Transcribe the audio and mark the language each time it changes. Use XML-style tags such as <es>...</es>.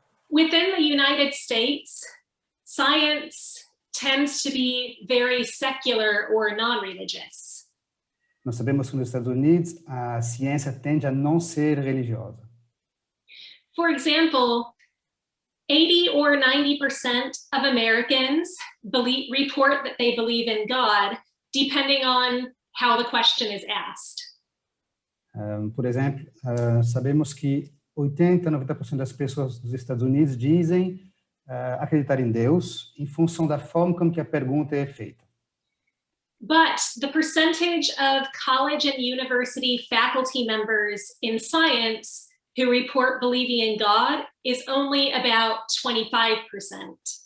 <en>Within the United States, science tends to be very secular or non-religious.</en> <pt>Nós sabemos que nos Estados Unidos a ciência tende a não ser religiosa.</pt> <en>For example, 80 or 90% of Americans report that they believe in God, depending on how the question is asked.</en> <pt>Por exemplo, sabemos que 80-90% das pessoas dos Estados Unidos dizem acreditar em Deus em função da forma como que a pergunta é feita.</pt> <en>But the percentage of college and university faculty members in science who report believing in God is only about 25%.</en>